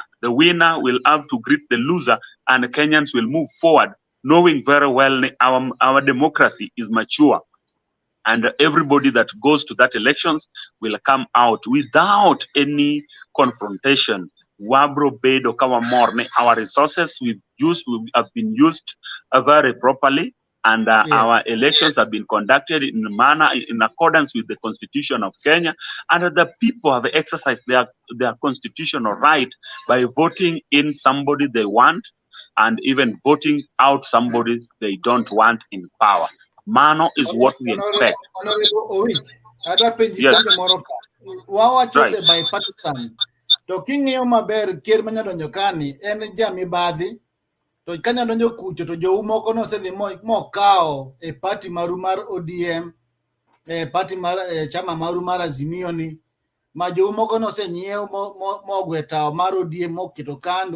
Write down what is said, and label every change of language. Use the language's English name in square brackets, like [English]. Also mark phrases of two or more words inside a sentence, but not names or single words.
[English] The winner will have to greet the loser, and the Kenyans will move forward, knowing very well our democracy is mature. And everybody that goes to that elections will come out without any confrontation. [Luo (Kenya and Tanzania)] Wabro bedo kawa morne. [English] Our resources have been used very properly. and Yes. our elections have been conducted in a manner in accordance with the Constitution of Kenya, and the people have exercised their constitutional right by voting in somebody they want and even voting out somebody they don't want in power. Mano is what we expect. [Luo (Kenya and Tanzania)] Honorable Owich, ada penji [English] Yes. [Luo (Kenya and Tanzania)] penjo moro ka. Wawacho [English] Right. the bipartisan. [Luo (Kenya and Tanzania)] To king'iyo maber ker manyadonjo kani en jamibadhi. To kanya donjo kucho to jou moko nosedhi mokao e party maru mar ODM, party mar chama maru mar Azimio ni, ma jou moko nosenyiew mogwe tao mar ODM moketo kando.